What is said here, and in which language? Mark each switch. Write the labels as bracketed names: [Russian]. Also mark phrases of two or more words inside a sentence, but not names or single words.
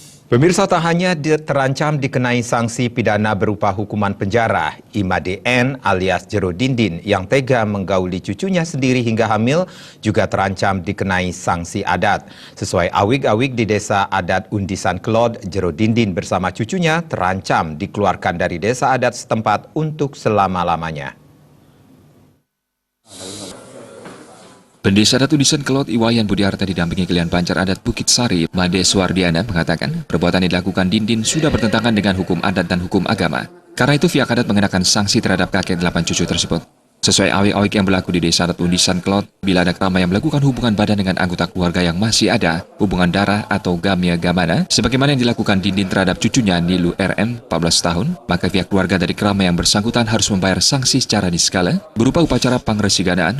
[Indonesian] Pemirsa, tak hanya terancam dikenai sanksi pidana berupa hukuman penjara, Imade N alias Jero Dindin yang tega menggauli cucunya sendiri hingga hamil juga terancam dikenai sanksi adat. Sesuai awig-awig di desa adat Undisan Kelod, Jero Dindin bersama cucunya terancam dikeluarkan dari desa adat setempat untuk selama-lamanya. Pendesa adat Undisan Kelod Iwayan Budiarta didampingi Kelian Banjar Adat Bukit Sari, Made Suwardiana mengatakan perbuatan yang dilakukan Dindin sudah bertentangan dengan hukum adat dan hukum agama. Karena itu pihak adat mengenakan sanksi terhadap kakek 8 cucu tersebut. Sesuai awik-awik yang berlaku di desa adat Undisan Kelod, bila ada keramaian yang melakukan hubungan badan dengan anggota keluarga yang masih ada, hubungan darah atau gamia gamana, sebagaimana yang dilakukan Dindin terhadap cucunya Nilu RM, 14 tahun, maka pihak keluarga dari keramaian yang bersangkutan harus membayar sanksi secara diskala, berupa upacara pangresiganaan.